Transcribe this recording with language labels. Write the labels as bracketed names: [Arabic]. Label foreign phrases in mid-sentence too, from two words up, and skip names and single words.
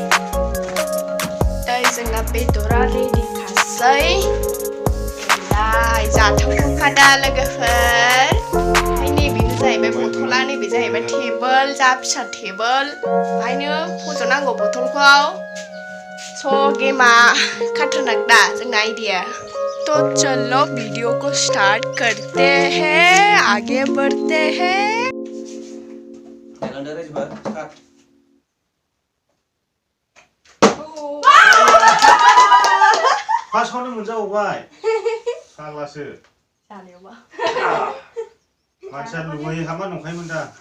[Bodo] दा जोंना बेदरा रेडि खासै। जाथावथावखा दा लोगोफोर। ओमफ्राय नैबेनो जाहैबाय बथला, नैबे जाहैबाय टेबोल, जा फिसा टेबोल। ओमफ्रायनो फज'नांगौ बथलखौ। स' गेमा खतरनाक दा जोंना आइडिया। [Hindi] तो चलो वीडियो को स्टार्ट करते हैं, आगे बढ़ते हैं। [Bodo] फार्स्टआवनो मोनजाबावबाय फाग्लासो जानायावबा मानसिया लुबैयो हामा नंखायोमोन दा।